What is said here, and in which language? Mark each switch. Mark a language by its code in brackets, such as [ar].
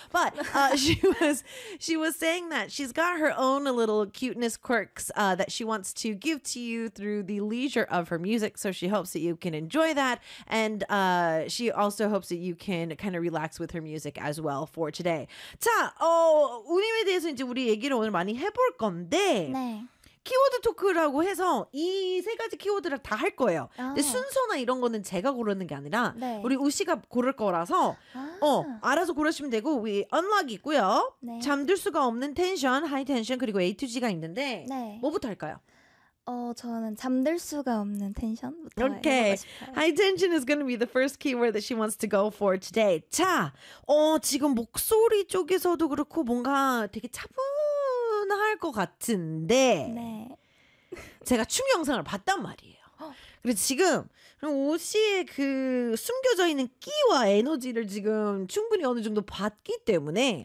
[en] But she was saying that she's got her own little cuteness quirks that she wants to give to you through the leisure of her music. So she hopes that you can enjoy that. And she also hopes that you can kind of relax with her music as well for today. [ko] 자, 운임에 대해서 이제 우리 얘기를 오늘 많이 해볼 건데. 네. 키워드 토크라고 해서 이 세 가지 키워드를 다 할 거예요. 아. 근데 순서나 이런 거는 제가 고르는 게 아니라 네. 우리 우씨가 고를 거라서 알아서 고르시면 되고 우리 언락이 있고요. 네. 잠들 수가 없는 텐션, 하이 텐션 그리고 A to G가 있는데 네. 뭐부터 할까요? 저는 잠들 수가 없는 텐션부터 okay. 해보고 싶어요. [en] High tension is going to be the first keyword that she wants to go for today. [ko] 자, 지금 목소리 쪽에서도 그렇고 뭔가 되게 차분할 것 같은데 네. 제가 춤 영상을 봤단 말이에요. 그리고 지금 오씨의 그 숨겨져 있는 끼와 에너지를 지금 충분히 어느 정도 봤기 때문에